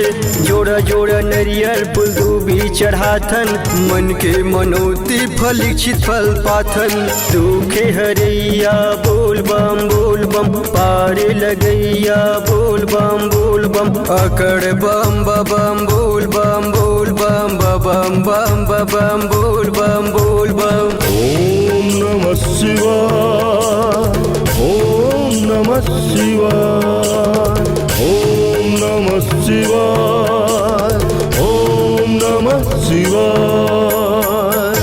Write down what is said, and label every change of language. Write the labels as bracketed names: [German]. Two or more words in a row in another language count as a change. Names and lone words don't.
[Chhattisgarhi] जोड़ा जोड़ा नरियर फूल दूबी चढ़ाथन, मन के मनोती फल इच्छित फल पाथन। दुखे हरैया बोल बम पार लगैया बोल बम अकड़ बम बोल बम बोल बम। [Sanskrit] ओम नमः शिवाय, ओम नमः शिवाय, ओम नमः शिवाय, ओम नमः शिवाय।